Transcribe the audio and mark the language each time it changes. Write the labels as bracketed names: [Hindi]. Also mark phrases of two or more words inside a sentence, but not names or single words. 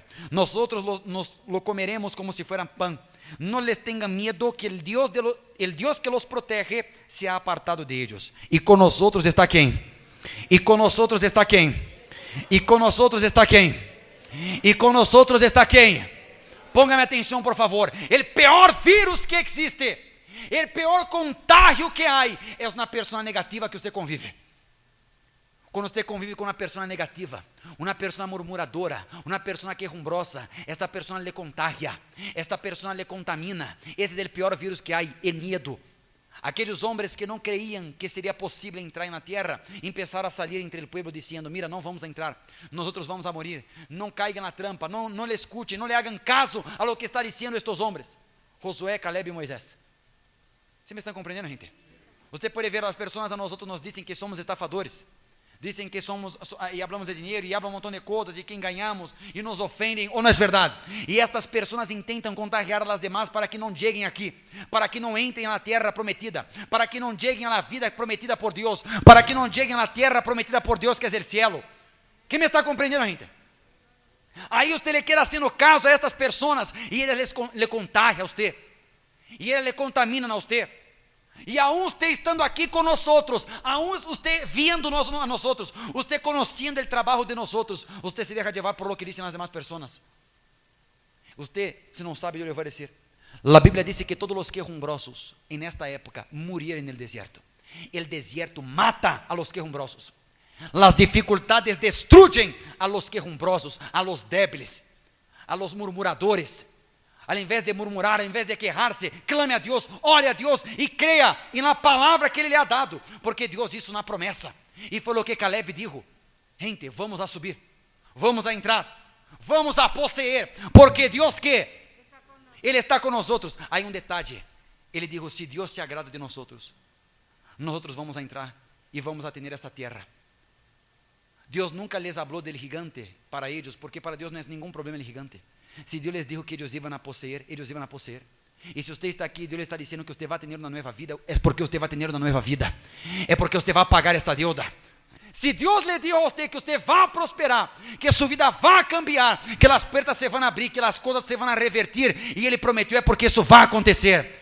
[Spanish] Nosotros lo comeremos como si fueran pan. No les tengan miedo, que el Dios que los protege se ha apartado de ellos. Y con nosotros está ¿quién? Y con nosotros está ¿quién? Y con nosotros está ¿quién? Y con nosotros está ¿quién? [Portuguese] Póngame atenção, por favor. O pior vírus que existe, o pior contágio que há, é uma pessoa negativa que você convive. Quando você convive com uma pessoa negativa, uma pessoa murmuradora, uma pessoa quejumbrosa, esta pessoa lhe contagia, esta pessoa lhe contamina. Esse é o pior vírus que há, o medo. Aqueles homens que não creiam que seria possível entrar na terra, começaram a sair entre o povo dizendo: mira, não vamos entrar, nós vamos a morir, não caigan na trampa, não le escutem, não [Spanish] le hagan caso a lo que está [Portuguese] dizendo estes homens, Josué, Caleb e Moisés. ¿Sí me estão compreendendo, gente? Você pode ver, as pessoas a nós nos dizem que somos estafadores, dizem que somos, e hablamos de dinheiro, e hablam um montão de coisas, e que enganamos, e nos ofendem, ou não é verdade? E estas pessoas tentam contagiar as demais para que não cheguem aqui, para que não entrem na terra prometida, para que não cheguem à vida prometida por Deus, para que não cheguem à terra prometida por Deus, que é o cielo. Quem me está compreendendo, gente? Aí você le quer [Spanish] haciendo caso [Portuguese] a estas pessoas, e eles le contagiam a você, e eles le contaminam a você. E [Spanish] aún usted estando [Portuguese] aqui com nós, [Spanish] aún usted viendo [Portuguese] a nós, usted conhecendo o trabalho de nós, [Spanish] usted se deja llevar por lo que dicen as demás pessoas. [Portuguese] Usted, se não sabe, eu lhe vou dizer. A Bíblia diz que todos os quejumbrosos [Spanish] en esta época murieron en el desierto. El desierto mata a los quejumbrosos. Las dificultades destruyen a los quejumbrosos, a los débiles, a los murmuradores. [Portuguese] Ao invés de murmurar, ao invés de quejar-se, clame a Deus, ore a Deus e creia na palavra que Ele lhe ha dado, porque Deus disse na promessa, e foi o que Caleb dijo: gente, vamos a subir, vamos a entrar, vamos a possuir, porque Deus que? Ele está com nós. Aí um detalhe, ele dijo: se Deus se agrada de nós, nós vamos a entrar e vamos a ter esta terra. Deus nunca [Spanish] les habló del gigante [Portuguese] para eles, porque para Deus não é nenhum problema [Spanish] el gigante. Se Deus les dijo que ellos iban a poseer, ellos iban a poseer. [Portuguese] E se você está aqui, Deus lhe está dizendo que você vai ter uma nova vida, é porque você vai ter uma nova vida, é porque você vai pagar esta deuda. Se Deus lhe dijo a você que você vai prosperar, que sua vida vai cambiar, que as portas se vão abrir, que as coisas se vão revertir, e Ele prometeu, é porque isso vai acontecer.